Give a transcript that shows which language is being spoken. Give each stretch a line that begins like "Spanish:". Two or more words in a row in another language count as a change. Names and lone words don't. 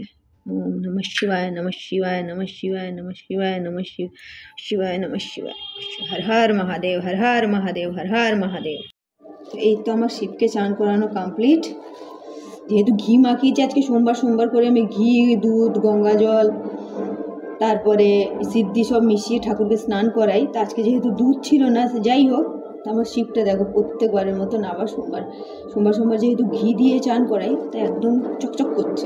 Sanskrit: ওম নমঃ শিবায়, নমঃ শিবায়, নমঃ শিবায়, নমঃ শিবায়, নমঃ শিবায়, নমঃ শিবায়। হর হর মহাদেব, হর হর মহাদেব, হর হর মহাদেব।
Bangla: তো এই তো আমার শিবকে চান করানো কমপ্লিট। যেহেতু ঘি মাখিয়েছি আজকে সোমবার সোমবার করে, আমি ঘি, দুধ, গঙ্গা জল, তারপরে সিদ্ধি সব মিশিয়ে ঠাকুরকে স্নান করাই। তো আজকে যেহেতু দুধ ছিল না, যাই হোক, তো আমার শিবটা দেখো প্রত্যেকবারের মতন আবার সোমবার সোমবার যেহেতু ঘি দিয়ে চান করাই, তাই একদম চকচক করছে।